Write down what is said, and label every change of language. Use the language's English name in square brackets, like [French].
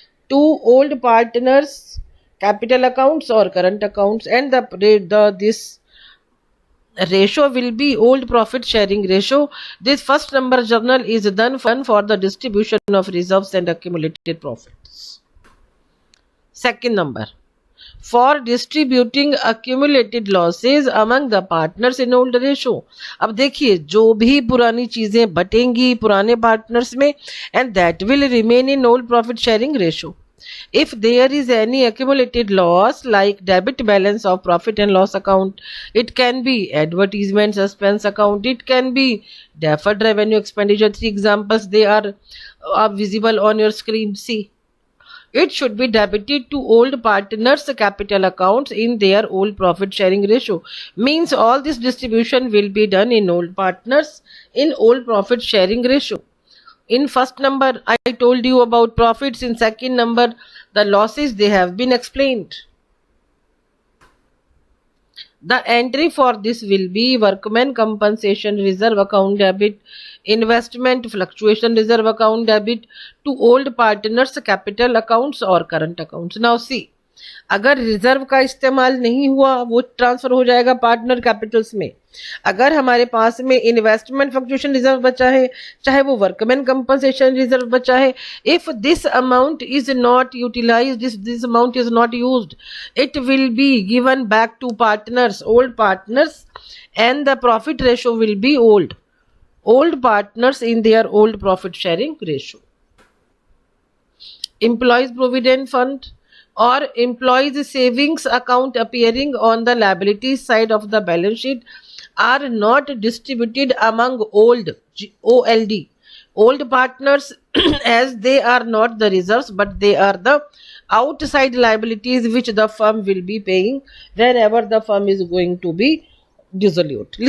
[English] To old partners capital accounts or current accounts, and this ratio will be old profit sharing ratio. This first number journal is done for the distribution of reserves and accumulated profits. Second number, for distributing accumulated losses among the partners in old ratio. [Hindi] अब देखिए, जो भी पुरानी चीजें बटेंगी पुराने partners में, [English] and that will remain in old profit sharing ratio. If there is any accumulated loss like debit balance of profit and loss account, it can be advertisement suspense account, it can be deferred revenue expenditure. 3 examples they are visible on your screen. See, it should be debited to old partners capital accounts in their old profit sharing ratio. Means all this distribution will be done in old partners in old profit sharing ratio. In first number, I told you about profits. In second number, the losses, they have been explained. The entry for this will be workman compensation reserve account debit, investment fluctuation reserve account debit to old partners capital accounts or current accounts. Now see, [Hindi] अगर reserve का इस्तेमाल नहीं हुआ वो transfer हो जाएगा partner Capitals में। अगर हमारे पास में इन्वेस्टमेंट फ्लक्चुएशन रिजर्व बचा है, [English] चाहे वो workman compensation reserve बचा है, if this amount is not utilised, this amount is not used, it will be given back to partners, old partners, and the profit ratio will be old partners in their old profit sharing ratio. Employees provident fund or employees savings account appearing on the liabilities side of the balance sheet are not distributed among old partners as they are not the reserves but they are the outside liabilities which the firm will be paying wherever the firm is going to be dissolute.